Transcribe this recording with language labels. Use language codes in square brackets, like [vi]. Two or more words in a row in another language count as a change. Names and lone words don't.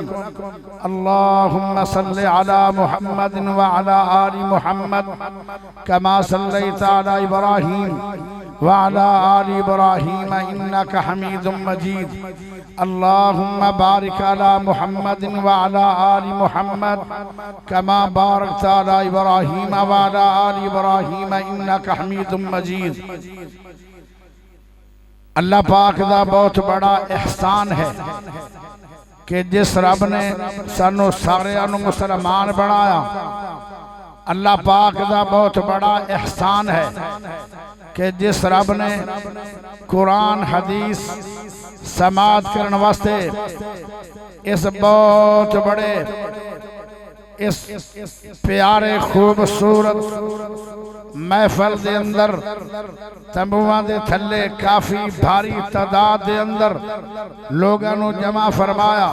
[ar] اللهم صل على محمد وعلى آل محمد كما صليت على إبراهيم وعلى آل إبراهيم إنك حميد مجيد. اللهم بارك على محمد وعلى آل محمد كما باركت على إبراهيم وعلى آل إبراهيم إنك حميد مجيد. [pa] اللہ پاک دا بہت بڑا احسان ہے کہ جس رب نے سانوں ساریاں نوں مسلمان بنایا. اللہ پاک دا بہت بڑا احسان ہے کہ جس رب نے قرآن حدیث سماعت کرنے واسطے اس بہت بڑے اس پیارے خوبصورت محفل دے اندر تنبوآں دے تھلے کافی بھاری تعداد دے اندر لوگوں نوں جمع فرمایا.